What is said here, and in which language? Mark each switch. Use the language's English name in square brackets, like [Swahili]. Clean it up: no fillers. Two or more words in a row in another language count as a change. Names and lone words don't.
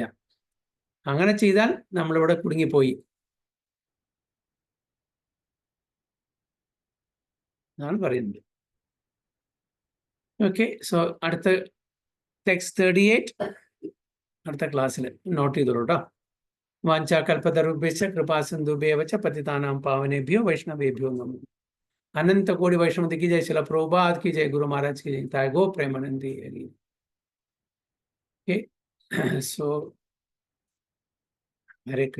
[Malayalam] അങ്ങനെ ചെയ്താൽ നമ്മളിവിടെ കുടുങ്ങിപ്പോയി എന്നാണ് പറയുന്നത്. [English] Okay, so [Malayalam] അടുത്ത ടെക്സ്റ്റ് 38 അടുത്ത ക്ലാസ്സിൽ നോട്ട് ചെയ്തോളൂ കേട്ടോ. [Sanskrit] വാഞ്ചാകൽപതരുഭ്യശ്ച കൃപാസിന്ധുഭ്യേവ ച പതിതാനാം പാവനേഭ്യോ വൈഷ്ണവേഭ്യോ നമോ. [Hindi] अनंत कोटि वैष्णव की जय, शिला प्रभुपाद की जय, गुरु महाराज की जय, ताय गो प्रेमानंदी हरि. [English] Okay, so Hare Krishna.